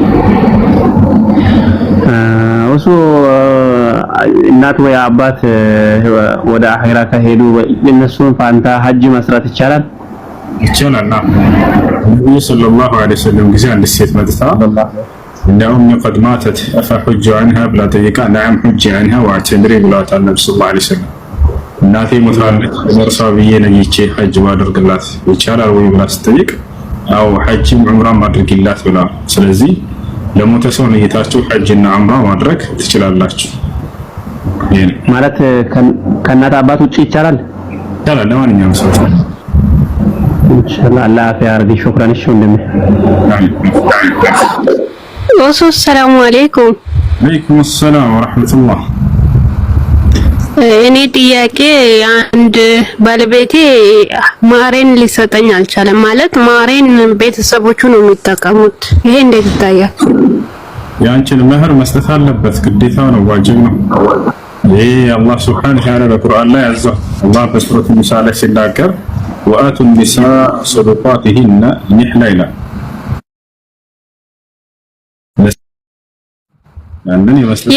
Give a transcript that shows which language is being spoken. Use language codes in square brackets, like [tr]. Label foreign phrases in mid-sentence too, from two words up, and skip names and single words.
[am] እሱ እናት ወይ አባት ወደ አኺራ ከሄዱ የነሱን ፋንታ ሐጅ መስራት ይቻላል? ይቻላል። ነብዩ [ar] صلى الله عليه وسلم [am] ጊዜ አንድ ሴት መጥታ እንደውም [ar] قد ماتت فحج عنها [am] ብላ ጠይቃ [ar] نعم حج عنها واعتمري [am] ብለዋታል ነብዩ [ar] صلى الله عليه وسلم። [am] እናቴ ሞታለች ለእርሷ ብዬ ነይቼ ሐጅ ማድረግላት ይቻላል ወይ ብላ ስትጠይቅ አው ሐጅም ዑምራም ማድረግላት ብላ። ስለዚህ ለሞተ ሰው ነይታችሁ ሐጅና ዑምራ ማድረግ ትችላላችሁ። ማለት ከእናት አባት ውጪ ይቻላል? ይቻላል ለማንኛውም ሰው። ኢንሻአላህ አላህ ያርዲ። ሹክራን። እሺ ወንድሜ። [ar] سلام عليكم። عليكم السلام ورحمة الله. [am] እኔ ጥያቄ አንድ ባለቤቴ ማሬን ሊሰጠኝ አልቻለም። ማለት ማሬን ቤተሰቦቹ ነው የሚጠቀሙት። ይሄ እንዴት ይታያል? ያንቺን መህር መስጠት አለበት፣ ግዴታ ነው፣ ዋጅብ ነው። ይሄ አላህ [ar] سبحانه وتعالى [am] በቁርአን ላይ ያዘው። አላህ በሱረቱ ኒሳ ላይ ሲናገር [ar] وآتوا النساء صدقاتهن نحلة [am] ይላል። ያንን የመስጠት